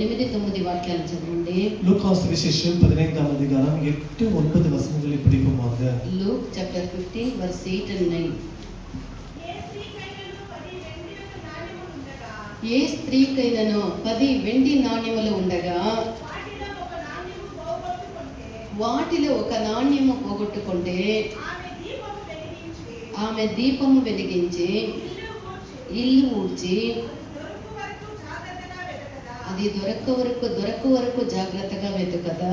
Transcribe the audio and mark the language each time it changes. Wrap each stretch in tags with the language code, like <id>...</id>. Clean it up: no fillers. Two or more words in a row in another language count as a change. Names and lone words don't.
<te>8-9 వాక్యాలు చదవండి.</te> <ta>லூகாஸ் விசேஷம் 15ஆம் அதிகாரம் 8-9 வசனங்களை படிப்போமாக.</ta> <en>Luke chapter 15 verse 8 and 9.</en> <te>ఏ స్త్రీకైనను 10 వెండి నాణ్యములు ఉండగా వాటిలో ఒక నాణ్యము పోగొట్టుకుంటే ఆమె దీపము వెలిగించి ఇల్లు ఊడ్చి అది దొరక వరకు జాగ్రత్తగా వెతుకదా.</te>